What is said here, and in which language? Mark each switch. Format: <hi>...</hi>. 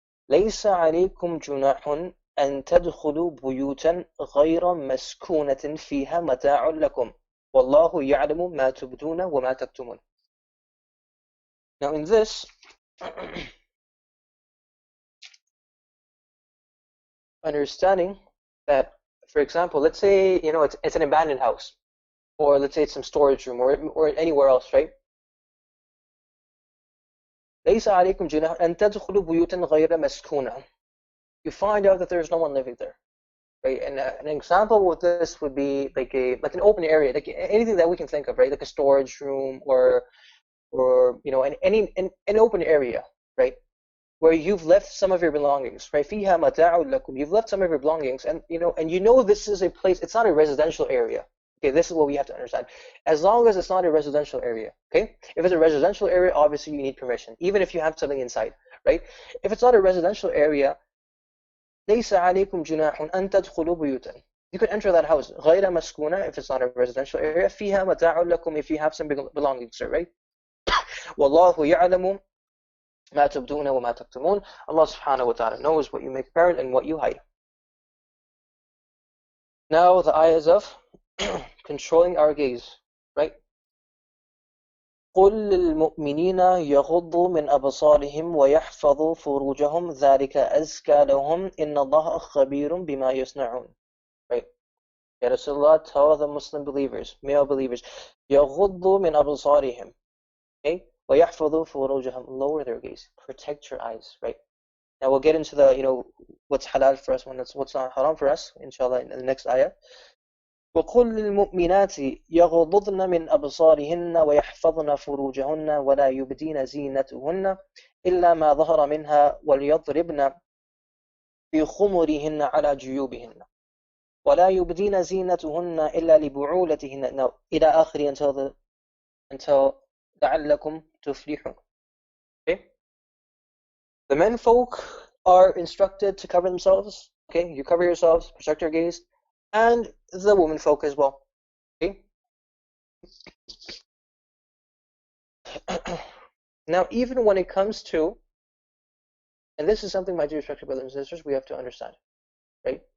<ar>لَيْسَ عَلَيْكُمْ جُنَاحٌ أن تدخلوا بيوتا غير مسكونة فيها متاع لكم والله يعلم ما تبدون وما تكتمون.</ar> <en>Now in this, understanding that, for example, let's say it's an abandoned house, or let's say it's some storage room, or anywhere else, right?</en> <ar>ليس عليكم جناح أن تدخلوا بيوتا غير مسكونة.</ar> <en>You find out that there's no one living there, right? And an example with this would be like an open area, like anything that we can think of, right? Like a storage room, or an open area, right? Where you've left some of your belongings, right?</en> <ar>فيها متاع لكم.</ar> <en>You've left some of your belongings, and this is a place. It's not a residential area. Okay, this is what we have to understand. As long as it's not a residential area, okay? If it's a residential area, obviously you need permission, even if you have something inside, right? If it's not a residential area,</en> <ar>ليس عليكم جناح أن تدخلوا بيوتا.</ar> <en>You could enter that house</en> <ar>غير مسكونة</ar> <en>if it's not a residential area.</en> <ar>فيها متاع لكم</ar> <en>if you have some belongings there, right?</en> <ar>والله يعلم ما تبدون وما تكتمون.</ar> <en>Allah subhanahu wa ta'ala knows what you make apparent and what you hide. Now the ayahs of controlling our gaze, right?</en> <ar>قل للمؤمنين يغضوا من أبصارهم ويحفظوا فروجهم ذلك أزكى لهم إن الله خبير بما يصنعون.</ar> <en>Right? Ya Rasulullah, tell the Muslim believers, male believers,</en> <ar>يغضوا من أبصارهم.</ar> <en>Okay?</en> <ar>ويحفظوا فروجهم.</ar> <en>Lower their gaze. Protect your eyes. Right? Now we'll get into the, what's halal for us, what's not haram for us, inshallah, in the next ayah.</en> <ar>وقل للمؤمنات يغضضن من أبصارهن ويحفظن فروجهن ولا يبدين زينتهن إلا ما ظهر منها وليضربن بخمرهن على جيوبهن ولا يبدين زينتهن إلا لبعولتهن.</ar> <en>Now,</en> <ar>إلى آخر</ar> <en>until</en> <ar>لعلكم تفلحون.</ar> <en>Okay? The men folk are instructed to cover themselves. Okay? You cover yourselves, protect your gaze, and the women folk as well. Okay? Now, even when it comes to, and this is something, my dear respected brothers and sisters, we have to understand, right?</en>